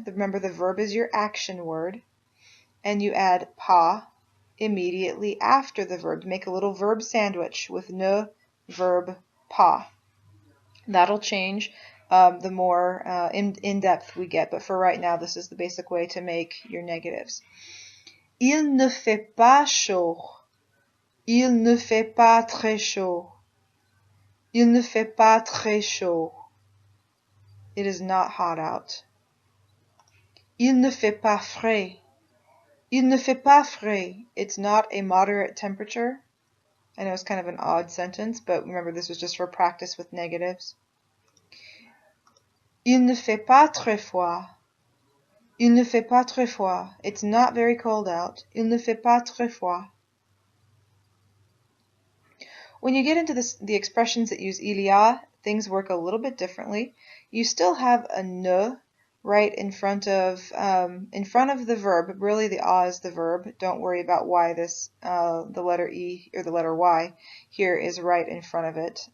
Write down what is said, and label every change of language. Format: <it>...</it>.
<en>Remember, the verb is your action word. And you add pas immediately after the verb. Make a little verb sandwich with ne, verb, pas. That'll change the more in-depth we get. But for right now, this is the basic way to make your negatives.</en> <fr>Il ne fait pas chaud. Il ne fait pas très chaud. Il ne fait pas très chaud.</fr> <en>It is not hot out.</en> <fr>Il ne fait pas frais. Il ne fait pas frais.</fr> <en>It's not a moderate temperature. I know it's kind of an odd sentence, but remember this was just for practice with negatives.</en> <fr>Il ne fait pas très froid. Il ne fait pas très froid.</fr> <en>It's not very cold out.</en> <fr>Il ne fait pas très froid.</fr> <en>When you get into the expressions that use</en> <fr>il y a,</fr> <en>things work a little bit differently. You still have a ne right in front of the verb. Really, the a is the verb. Don't worry about why this the letter e or the letter y here is right in front of it.</en>